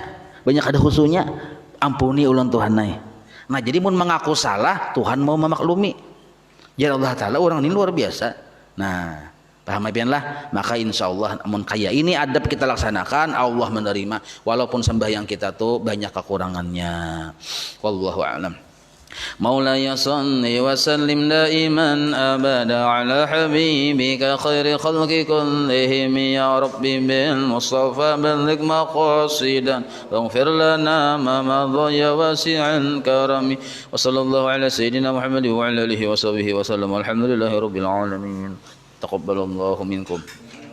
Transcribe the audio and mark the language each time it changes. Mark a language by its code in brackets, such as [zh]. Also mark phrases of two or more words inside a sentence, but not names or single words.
[bjn] Banyak ada khususnya, ampuni ulun Tuhan naik. Nah jadi mun mengaku salah Tuhan mau memaklumi. Ya Allah Ta'ala orang ini luar biasa. Nah paham lah, maka [ar] إن شاء الله [bjn] mun kaya ini adab kita laksanakan Allah menerima walaupun sembahyang kita tuh banyak kekurangannya. [ar] والله أعلم. مولاي صل وسلم دائما أبدا على حبيبك خير خلق كلهم يا ربي بالمصطفى بلغ مقاصدا واغفر لنا ما مضى يا واسع الكرم وصلى الله على سيدنا محمد وعلى آله وصحبه وسلم والحمد لله رب العالمين تقبل الله منكم.